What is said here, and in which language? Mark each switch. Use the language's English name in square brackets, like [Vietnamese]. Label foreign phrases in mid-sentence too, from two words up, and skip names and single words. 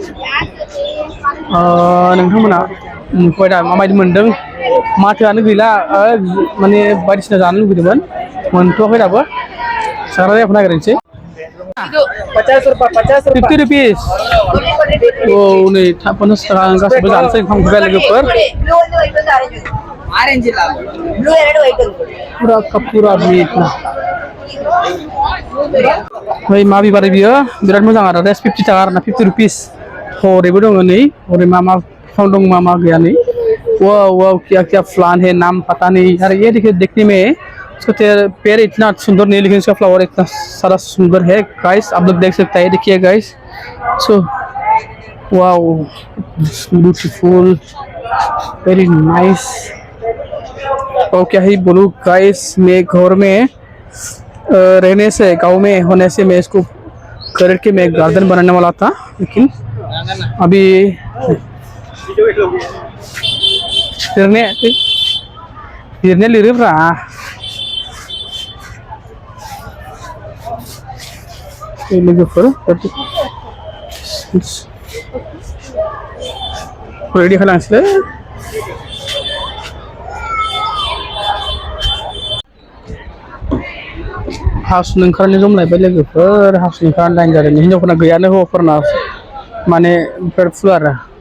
[Bodo] नोंथांमोना नुबाय दा माबायदि मोनदों माथोआनो गैला माने बायदिसिना जानो लुगैदोंमोन मोनथ'वाखै दाबो जाग्रा जायगाखौ नागिरनोसै 50 रुपिस औ नै 50 थाखा गासिबो जानोसै ओंखाम उखैबाय लोगोफोर पुरा मिट बै मा बिबार बियो बिराद मोजां आरो 50 थाखा आरोना 50 रुपिस हरैबो दङ नै हरै मा बिफां दं मा गैया नै [Hindi] वाव क्या प्लान है नाम पता नहीं यार ये देखने में इसका पेड़ इतना सुंदर नहीं लेकिन इसका फ्लावर इतना सारा सुंदर है गाइस आप लोग देख सकते हैं देखिए गाइस [English] so wow beautiful very nice [Hindi] और क्या ही बोलूं गाइस मैं घर में रहने से गांव में होने से मैं इसको खरीद के मैं गार्डन बनाने वाला था लेकिन अभी [Bodo] फिरने लिरफ्रा लोगोफोर रेडि खालामसैलै हासुनो ओंखारनो जमलायबाय लोगोफोर हासुनो ओंखारनो लाइन जादों हिनजावफोरना गैयानो हौवाफोरना माने बिराद फुल आरो